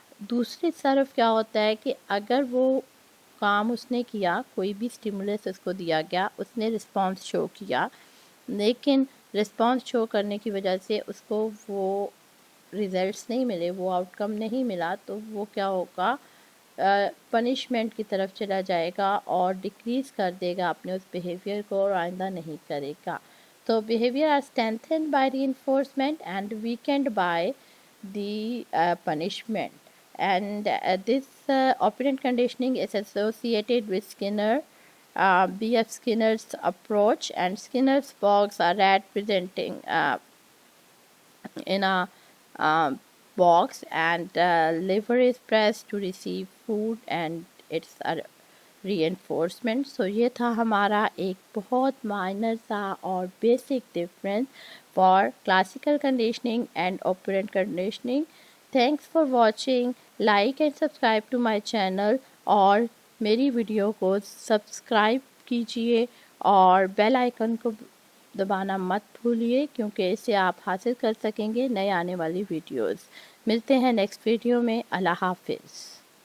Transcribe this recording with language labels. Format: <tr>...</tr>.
<ur>دوسری طرف کیا ہوتا ہے کہ اگر وہ کام اس نے کیا, کوئی بھی اسٹیمولس اس کو دیا گیا, اس نے رسپانس شو کیا, لیکن رسپانس شو کرنے کی وجہ سے اس کو وہ ریزلٹس نہیں ملے, وہ آؤٹ کم نہیں ملا, تو وہ کیا ہوگا, پنشمنٹ کی طرف چلا جائے گا اور ڈکریز کر دے گا اپنے اس بیہیویئر کو, اور آئندہ نہیں کرے گا.</ur> <en>تو behaviour are strengthened by reinforcement and weakened by the punishment. And this operant conditioning is associated with Skinner, B.F. Skinner's approach, and Skinner's box are representing in a box, and liver is pressed to receive food and it's a reinforcement. So</en> <ur>یہ تھا ہمارا ایک بہت</ur> <en>minor</en> <ur>سا اور</ur> <en>Basic difference for classical conditioning and operant conditioning. Thanks for watching. Like and subscribe to my channel,</en> <ur>اور میری video کو سبسکرائب کیجئے, اور بیل آئیکن کو دبانا مت بھولیے, کیونکہ اس سے آپ حاصل کر سکیں گے نئے آنے والی ویڈیوز. ملتے ہیں نیکسٹ ویڈیو میں. اللہ حافظ.</ur>